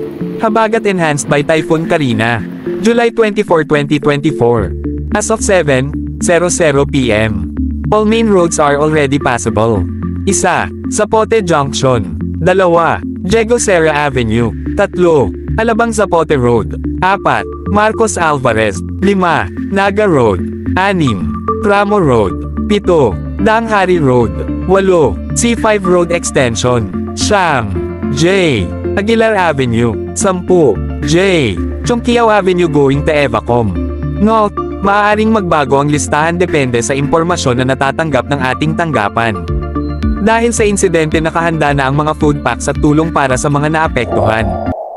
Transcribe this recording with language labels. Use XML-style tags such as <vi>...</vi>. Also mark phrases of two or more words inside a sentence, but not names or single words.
<en>Habagat enhanced by Typhoon Karina. July 24, 2024. As of 7:00 p.m. All main roads are already passable. 1. Zapote Junction. 2. Diego Serra Avenue. 3. Alabang Zapote Road. 4. Marcos Alvarez. 5. Naga Road. 6. Tramo Road. 7. Danghari Road. 8. C5 Road Extension. 9. J. Aguilar Avenue. 10. J. Chongqiao Avenue going to Evacom.</en> <tl>Note: maaaring magbago ang listahan depende sa impormasyon na natatanggap ng ating tanggapan. Dahil sa insidente nakahanda na ang mga food packs at tulong para sa mga naapektuhan.</tl>